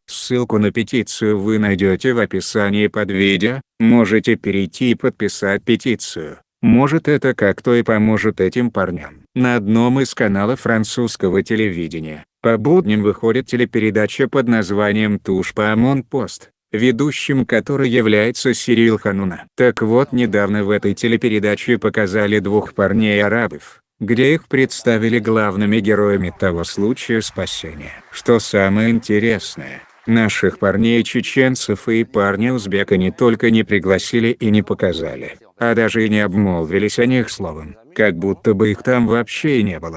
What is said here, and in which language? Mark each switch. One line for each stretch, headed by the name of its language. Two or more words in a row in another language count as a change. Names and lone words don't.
Russian: Ссылку на петицию вы найдете в описании под видео, можете перейти и подписать петицию. Может, это как-то и поможет этим парням. На одном из каналов французского телевидения по будням выходит телепередача под названием «Touche pas à mon poste», ведущим которой является Сирил Хануна. Так вот, недавно в этой телепередаче показали двух парней-арабов, где их представили главными героями того случая спасения. Что самое интересное, наших парней-чеченцев и парня-узбека не только не пригласили и не показали, а даже и не обмолвились о них словом, как будто бы их там вообще и не было.